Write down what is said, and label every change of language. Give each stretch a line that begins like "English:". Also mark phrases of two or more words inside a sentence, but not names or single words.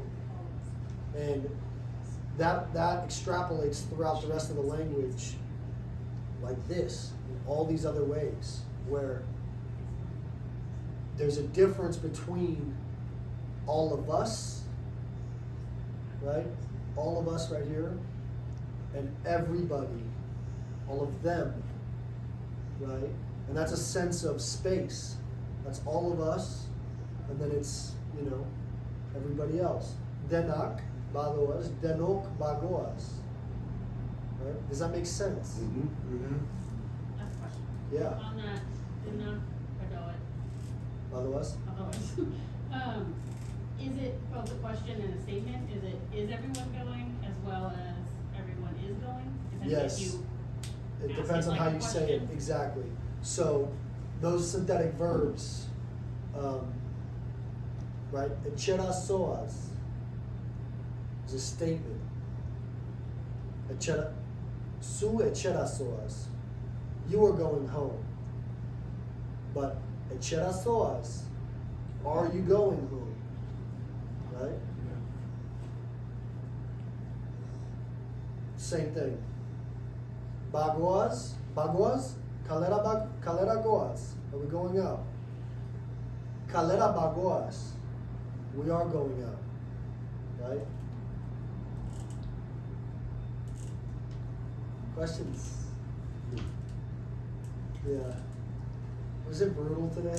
English: And that extrapolates throughout the rest of the language like this, in all these other ways, where there's a difference between all of us, right? All of us right here, and everybody, all of them, right? And that's a sense of space. That's all of us, and then it's, everybody else.
Basque: Denak, bagoas, denok, bagoas.
English: Right? Does that make sense? Last question. Yeah. On that, in the, Bagoas? is it both a question and a statement? Is everyone going as well as everyone is going? Is that Yes. if you It ask depends it on like how a you say it, question? exactly. So, those synthetic verbs, right?
Basque: Echera soas
English: is a statement.
Basque: Su echera soas,
English: you are going home. But
Basque: echera soas,
English: are you going home? Right? Same thing.
Basque: Bagoas, kalera goas,
English: are we going out?
Basque: Kalera bagoas,
English: we are going out. Right? Questions? Yeah. Was it brutal today?